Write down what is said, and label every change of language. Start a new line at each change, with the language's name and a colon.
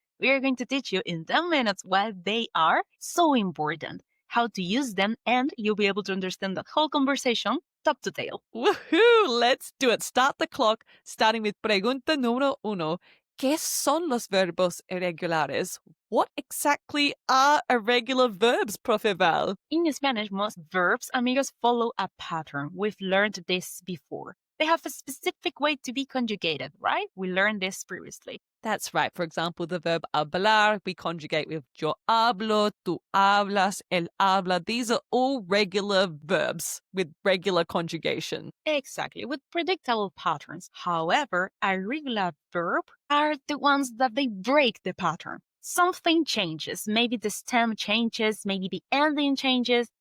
English: We are going to teach you in 10 minutes why they are so important, how to use them, and you'll be able to understand the whole conversation top to tail. Woohoo! Let's do it. Start the clock, starting with
Spanish: pregunta número 1. ¿Qué son los verbos irregulares?
English: What exactly are irregular verbs, Profe Val? In Spanish, most verbs, amigos, follow a pattern. We've learned this before. They have a specific way to be conjugated, right? We learned this previously. That's right. For example, the verb hablar, we conjugate with
Spanish: yo hablo, tú hablas, él habla.
English: These are all regular verbs with regular conjugation. Exactly, with predictable patterns. However, irregular verb are the ones that they break the pattern. Something changes. Maybe the stem changes, maybe the ending changes.